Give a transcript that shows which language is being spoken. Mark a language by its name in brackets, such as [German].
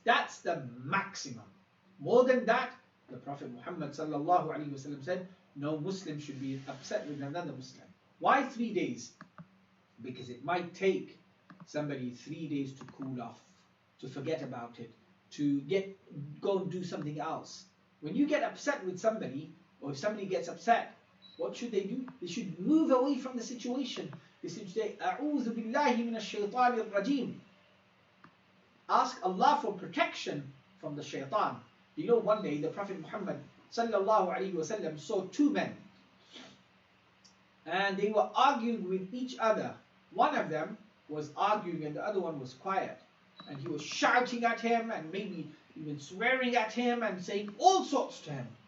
[English] That's the maximum. More than that, the Prophet Muhammad sallallahu alaihi wasallam said, no Muslim should be upset with another Muslim. Why 3 days? Because it might take somebody 3 days to cool off, to forget about it, to go and do something else. When you get upset with somebody, or if somebody gets upset, what should they do? They should move away from the situation. They should say, [Arabic] أعوذ بالله من الشيطان الرجيم. [English] Ask Allah for protection from the shaitan. You know, one day the Prophet Muhammad sallallahu alaihi wasallam saw two men, and they were arguing with each other. One of them was arguing and the other one was quiet, and he was shouting at him and maybe even swearing at him and saying all sorts to him.